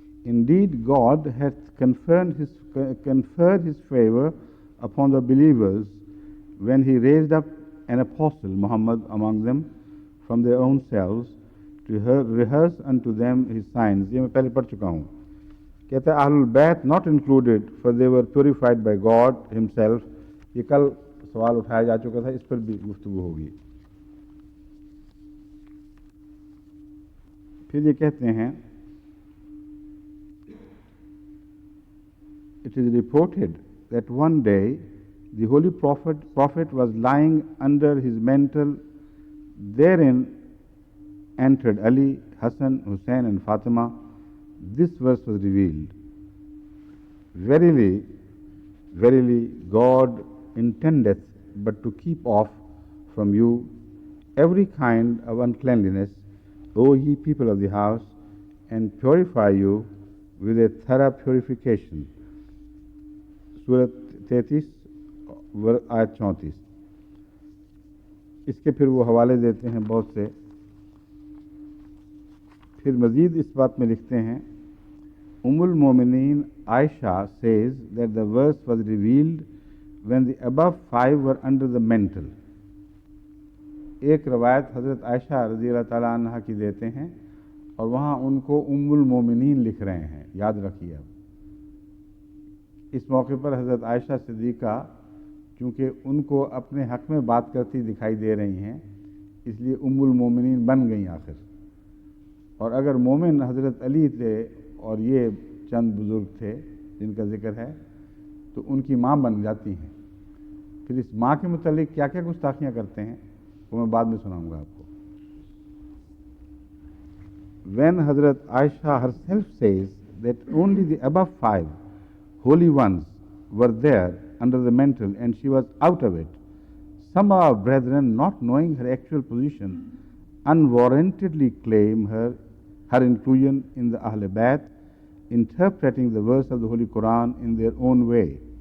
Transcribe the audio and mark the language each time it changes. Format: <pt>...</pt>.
<en>Indeed, God hath conferred his favor upon the believers when he raised up an apostle, Muhammad, among them from their own selves, rehearse unto them his signs.</en> <ur>یہ میں پہلے پڑھ چکا ہوں. کہتا ہے اہل البیت</ur> <en>not included for they were purified by God himself.</en> <ur>یہ کل سوال اٹھایا جا چکا تھا, اس پر بھی گفتگو ہوگی. پھر یہ کہتے ہیں</ur> <en>it is reported that one day the holy prophet was lying under his mantle. Therein entered Ali, Hassan, Hussain and Fatima. This verse was revealed. Verily, verily, God intendeth but to keep off from you every kind of uncleanliness, O ye people of the house, and purify you with a thorough purification.</en> <ur>سورت 33 آیت 34. اس کے پھر وہ حوالے دیتے ہیں بہت سے. پھر مزید اس بات میں لکھتے ہیں ام المومنین عائشہ</ur> <en>says that the verse was revealed when the above five were under the mantle.</en> <ur>ایک روایت حضرت عائشہ رضی اللہ تعالیٰ عنہ کی دیتے ہیں اور وہاں ان کو ام المومنین لکھ رہے ہیں, یاد رکھیے. اب اس موقع پر حضرت عائشہ صدیقہ چونکہ ان کو اپنے حق میں بات کرتی دکھائی دے رہی ہیں, اس لیے ام المومنین بن گئیں آخر. اور اگر مومن حضرت علی تھے اور یہ چند بزرگ تھے جن کا ذکر ہے تو ان کی ماں بن جاتی ہیں. پھر اس ماں کے متعلق کیا کیا گستاخیاں کرتے ہیں وہ میں بعد میں سناؤں گا آپ کو.</ur> <en>When Hazrat Aisha herself says that only the above five holy ones were there under the mantle and she was out of it, some of our brethren, not knowing her actual position, unwarrantedly claim her inclusion in the Ahl Bayt, interpreting the verse of the Holy Quran in their own way.</en>